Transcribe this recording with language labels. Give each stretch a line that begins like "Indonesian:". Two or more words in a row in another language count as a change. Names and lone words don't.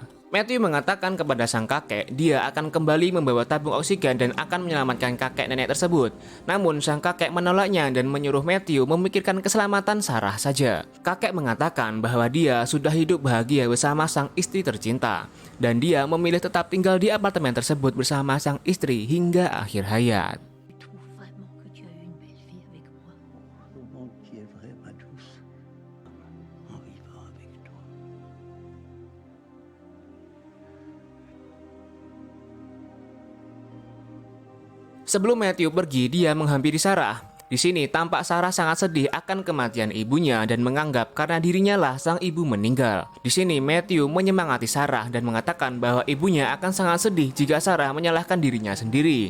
Indonesian: Matthew mengatakan kepada sang kakek dia akan kembali membawa tabung oksigen dan akan menyelamatkan kakek nenek tersebut. Namun sang kakek menolaknya dan menyuruh Matthew memikirkan keselamatan Sarah saja. Kakek mengatakan bahwa dia sudah hidup bahagia bersama sang istri tercinta. Dan dia memilih tetap tinggal di apartemen tersebut bersama sang istri hingga akhir hayat.
French: Je trouve vraiment que tu as eu une belle vie avec moi. Le monde qui est vrai, ma douce, en vivant avec toi.
Indonesian: Sebelum Matthew pergi, dia menghampiri Sarah. Di sini tampak Sarah sangat sedih akan kematian ibunya dan menganggap karena dirinya lah sang ibu meninggal. Di sini Matthew menyemangati Sarah dan mengatakan bahwa ibunya akan sangat sedih jika Sarah menyalahkan dirinya sendiri.